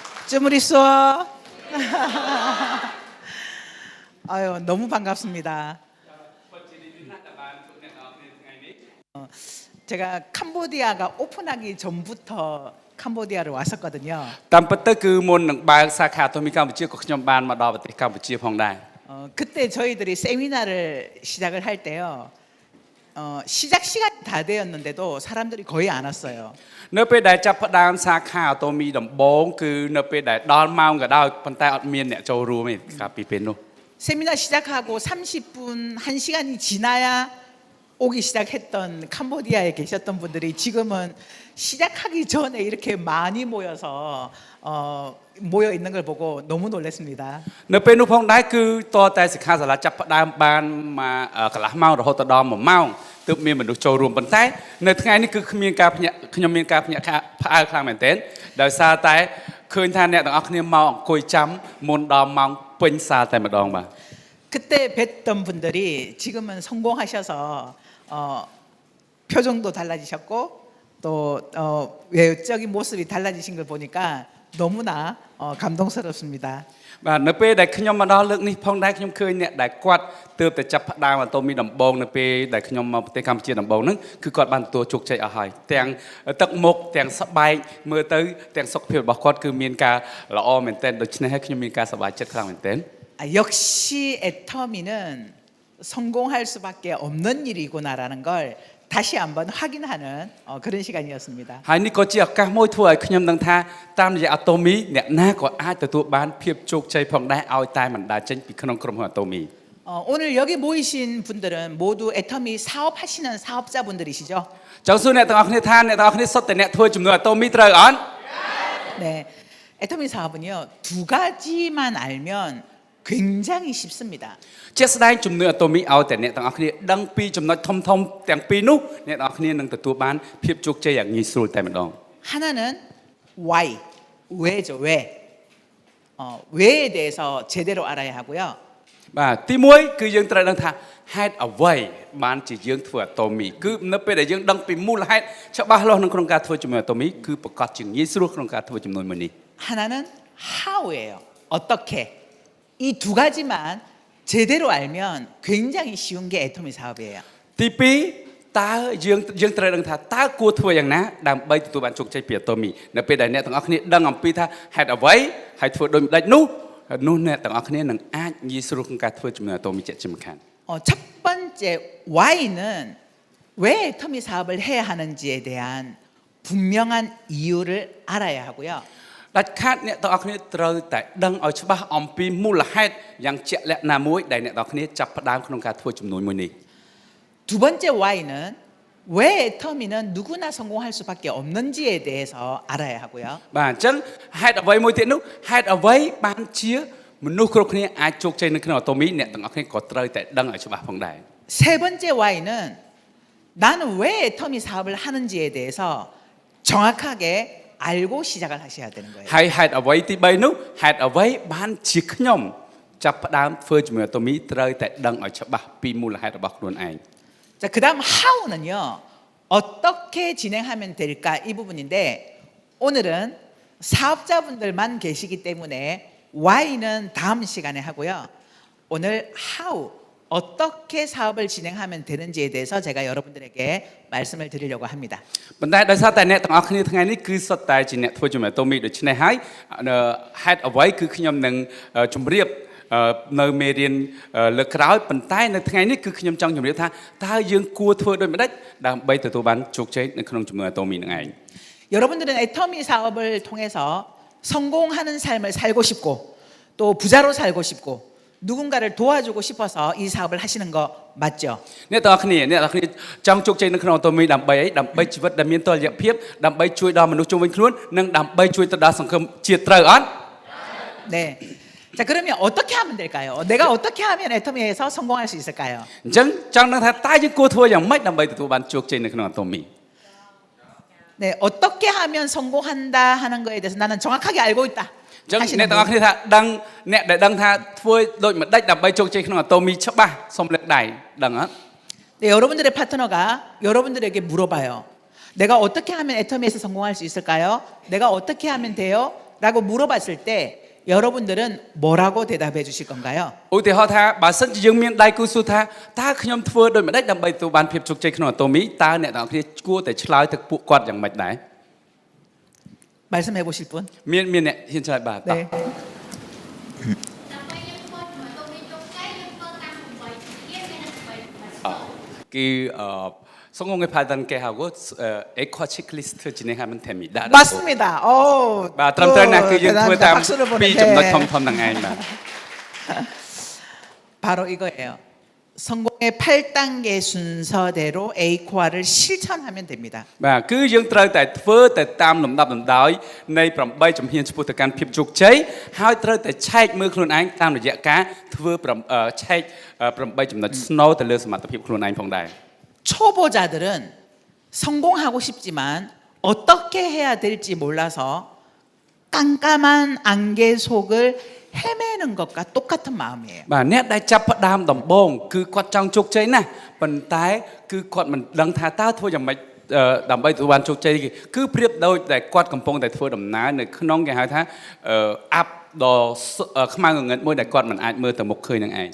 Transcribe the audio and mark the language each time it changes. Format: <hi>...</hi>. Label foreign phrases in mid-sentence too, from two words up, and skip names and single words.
<ko>쯔무리쏘. 아유, 너무 반갑습니다. 제가 캄보디아가 오픈하기 전부터 캄보디아를 왔었거든요.</ko> <km>តាមពិតទៅគឺមុននឹងបើកសាខាទូមីកម្ពុជាក៏ខ្ញុំបានមកដល់ប្រទេសកម្ពុជាផងដែរ</km> <ko>그때 저희들이 세미나를 시작을 할 때요. 시작 시간이 다 되었는데도 사람들이 거의 안 왔어요.</ko> <km>នៅពេលដែលចាប់ផ្ដើមសាខាអូតូមីដំបូងគឺនៅពេលដែលដល់ម៉ោងក៏ដោយប៉ុន្តែអត់មានអ្នកចូលរួមទេកាលពីពេលនោះ</km> <ko>세미나 시작하고 30분, 1시간이 지나야 오기 시작했던 캄보디아에 계셨던 분들이 지금은 시작하기 전에 이렇게 많이 모여서 모여 있는 걸 보고 너무 놀랐습니다.</ko> <km>នៅពេលនោះផងដែរគឺតរតែសិក្ខាសាលាចាប់ផ្ដើមបានមកកន្លះម៉ោងរហូតដល់1ម៉ោងទើបមានមនុស្សចូលរួមប៉ុន្តែនៅថ្ងៃនេះគឺខ្ញុំមានការភ្ញាក់ផ្អើលខ្លាំងមែនទែនដោយសារតែឃើញថាអ្នកទាំងអស់គ្នាមកអង្គុយចាំមុនដល់ម៉ោងពេញសាលតែម្ដងបាទ</km> <ko>그때 뵀던 분들이 지금은 성공하셔서 표정도 달라지셨고 또 외적인 모습이 달라지신 걸 보니까 너무나 감동스럽습니다.</ko> <km>បាទនៅពេលដែលខ្ញុំមកដល់លើកនេះផងដែរខ្ញុំឃើញអ្នកដែលគាត់ទើបតែចាប់ផ្ដើមអូតូមីដំបូងនៅពេលដែលខ្ញុំមកប្រទេសកម្ពុជាដំបូងហ្នឹងគឺគាត់បានទទួលជោគជ័យអស់ហើយទាំងទឹកមុខទាំងស្បែកមើលទៅទាំងសុខភាពរបស់គាត់គឺមានការល្អមែនទែនដូច្នេះហើយខ្ញុំមានការសប្បាយចិត្តខ្លាំងមែនទែន</km> <ko>역시 애터미는 성공할 수밖에 없는 일이구나라는 걸 다시 한번 확인하는 그런 시간이었습니다.</ko> <km>ហើយនេះក៏ជាឱកាសមួយធ្វើឲ្យខ្ញុំដឹងថាតាមរយៈអូតូមីអ្នកណាក៏អាចទទួលបានភាពជោគជ័យផងដែរឲ្យតែមិនដើរចេញពីក្នុងក្រុមហ៊ុនអូតូមី</km> <ko>오늘 여기 모이신 분들은 모두 애터미 사업하시는 사업자분들이시죠?</ko> <km>ចង់សួរអ្នកទាំងអស់គ្នាថាអ្នកទាំងអស់គ្នាសុទ្ធតែអ្នកធ្វើជំនួយអូតូមីត្រូវអត់</km> <ko>네, 애터미 사업은요 2가지만 알면 굉장히 쉽습니다.</ko> <km>ជាក់ស្ដែងជំនួយអូតូមីឲ្យតែអ្នកទាំងអស់គ្នាដឹងពីចំណុចធំៗទាំងពីរនោះអ្នកទាំងអស់គ្នានឹងទទួលបានភាពជោគជ័យយ៉ាងងាយស្រួលតែម្ដង</km> <ko>하나는 why, 왜죠, 왜. 왜에 대해서 제대로 알아야 하고요.</ko> <km>បាទទី1គឺយើងត្រូវដឹងថាហេតុអ្វីបានជាយើងធ្វើអូតូមីគឺនៅពេលដែលយើងដឹងពីមូលហេតុច្បាស់លាស់នៅក្នុងការធ្វើជំនួយអូតូមីគឺប្រកាសជាងាយស្រួលក្នុងការធ្វើជំនួយមួយនេះ</km> <ko>하나는 how예요. 어떻게. 이 두 가지만 제대로 알면 굉장히 쉬운 게 애터미 사업이에요.</ko> <km>ទី2តើយើងត្រូវដឹងថាតើគួរធ្វើយ៉ាងណាដើម្បីទទួលបានជោគជ័យពីអូតូមីនៅពេលដែលអ្នកទាំងអស់គ្នាដឹងអំពីថាហេតុអ្វីហើយធ្វើដូចម្ដេចនោះអ្នកទាំងអស់គ្នានឹងអាចងាយស្រួលក្នុងការធ្វើជំនួយអូតូមីជាក់ជាមិនខាន</km> <ko>첫 번째 why는 왜 애터미 사업을 해야 하는지에 대한 분명한 이유를 알아야 하고요.</ko> <km>ដាច់ខាតអ្នកទាំងអស់គ្នាត្រូវតែដឹងឲ្យច្បាស់អំពីមូលហេតុយ៉ាងជាក់លាក់ណាមួយដែលអ្នកទាំងអស់គ្នាចាប់ផ្ដើមក្នុងការធ្វើជំនួយមួយនេះ</km> <ko>두 번째 why는 왜 애터미는 누구나 성공할 수밖에 없는지에 대해서 알아야 하고요.</ko> <km>បាទអញ្ចឹងហេតុអ្វីមួយទៀតនោះហេតុអ្វីបានជាមនុស្សគ្រប់គ្នាអាចជោគជ័យនៅក្នុងអូតូមីអ្នកទាំងអស់គ្នាក៏ត្រូវតែដឹងឲ្យច្បាស់ផងដែរ</km> <ko>세 번째 why는 나는 왜 애터미 사업을 하는지에 대해서 정확하게 알고 시작을 하셔야 되는 거예요.</ko> <km>ហើយហេតុអ្វីទី3នោះហេតុអ្វីបានជាខ្ញុំចាប់ផ្ដើមធ្វើជំនួយអូតូមីត្រូវតែដឹងឲ្យច្បាស់ពីមូលហេតុរបស់ខ្លួនឯង</km> <ko>자, 그다음 how는요. 어떻게 진행하면 될까 이 부분인데 오늘은 사업자분들만 계시기 때문에 why는 다음 시간에 하고요. 오늘 how 어떻게 사업을 진행하면 되는지에 대해서 제가 여러분들에게 말씀을 드리려고 합니다.</ko> <km>ប៉ុន្តែដោយសារតែអ្នកទាំងអស់គ្នាថ្ងៃនេះគឺសុទ្ធតែជាអ្នកធ្វើជំនួយអូតូមីដូច្នេះហើយហេតុអ្វីគឺខ្ញុំនឹងជម្រាបនៅមេរៀនលើកក្រោយប៉ុន្តែនៅថ្ងៃនេះគឺខ្ញុំចង់ជម្រាបថាតើយើងគួរធ្វើដូចម្ដេចដើម្បីទទួលបានជោគជ័យនៅក្នុងជំនួយអូតូមីនឹងឯង</km> <ko>여러분들은 애터미 사업을 통해서 성공하는 삶을 살고 싶고 또 부자로 살고 싶고 누군가를 도와주고 싶어서 이 사업을 하시는 거 맞죠?</ko> <km>អ្នកទាំងអស់គ្នាចង់ជោគជ័យនៅក្នុងអូតូមីដើម្បីអីដើម្បីជីវិតដែលមានតុល្យភាពដើម្បីជួយដល់មនុស្សជុំវិញខ្លួននិងដើម្បីជួយទៅដល់សង្គមជាតិត្រូវអត់</km> <ko>네. 자, 그러면 어떻게 하면 될까요? 내가 어떻게 하면 애터미에서 성공할 수 있을까요?</ko> <km>អញ្ចឹងចង់ដឹងថាតើយើងគួរធ្វើយ៉ាងម៉េចដើម្បីទទួលបានជោគជ័យនៅក្នុងអូតូមី</km> <ko>네, 어떻게 하면 성공한다 하는 거에 대해서 나는 정확하게 알고 있다.</ko> <km>អញ្ចឹងអ្នកទាំងអស់គ្នាថាដឹងអ្នកដែលដឹងថាធ្វើដូចម្ដេចដើម្បីជោគជ័យក្នុងអូតូមីច្បាស់សូមលើកដៃដឹងអត់</km> <ko>네, 여러분들의 파트너가 여러분들에게 물어봐요. 내가 어떻게 하면 애터미에서 성공할 수 있을까요? 내가 어떻게 하면 돼요? 라고 물어봤을 때 여러분들은 뭐라고 대답해 주실 건가요?</ko> <km>ឧទាហរណ៍ថាបើសិនជាយើងមានដៃគូសួរថាតើខ្ញុំធ្វើដូចម្ដេចដើម្បីទទួលបានភាពជោគជ័យក្នុងអាតូមីតើអ្នកទាំងអស់គ្នាគួរតែឆ្លើយទៅពួកគាត់យ៉ាងម៉េចដែរ</km> <ko>말씀해 보실 분?</ko> <km>មានអ្នកហ៊ានឆ្លើយបាទតោះ</km> <ko>네.</ko> <km>ដើម្បីយើងធ្វើជាមួយទៅមានជោគជ័យយើងធ្វើតាម8ជាមាន8</km> <ko>គឺ 성공의 발단계 하고 에코 체크리스트 진행하면 됩니다. 맞습니다.</ko> <km>បាទត្រឹមត្រូវណាស់គឺយើងធ្វើ</km> <ko>대단합니다.</ko> <km>តាម</km> <ko>박수를</ko> <km>ពី</km> <ko>보내주세요.</ko> <km>ចំណុចធំៗហ្នឹងឯងបាទ</km> <ko>바로 이거예요. 성공의 8단계 순서대로 A코아를 실천하면 됩니다.</ko> <km>បាទគឺយើងត្រូវតែធ្វើទៅតាមលំដាប់លំដោយនៃ8ជំហានឆ្ពោះទៅកាន់ភាពជោគជ័យហើយត្រូវតែឆែកមើលខ្លួនឯងតាមរយៈការធ្វើឆែក8ចំណុចស្នូលទៅលើសមត្ថភាពខ្លួនឯងផងដែរ</km> <ko>초보자들은 성공하고 싶지만 어떻게 해야 될지 몰라서 깜깜한 안개 속을 헤매는 것과 똑같은 마음이에요.</ko> <km>បាទអ្នកដែលចាប់ផ្ដើមដំបូងគឺគាត់ចង់ជោគជ័យណាស់ប៉ុន្តែគឺគាត់មិនដឹងថាតើធ្វើយ៉ាងម៉េចដើម្បីទទួលបានជោគជ័យគឺប្រៀបដូចតែគាត់កំពុងតែធ្វើដំណើរនៅក្នុងគេហៅថាអាប់ដ៏ខ្មៅងងឹតមួយដែលគាត់មិនអាចមើលទៅមុខឃើញនឹងឯង</km>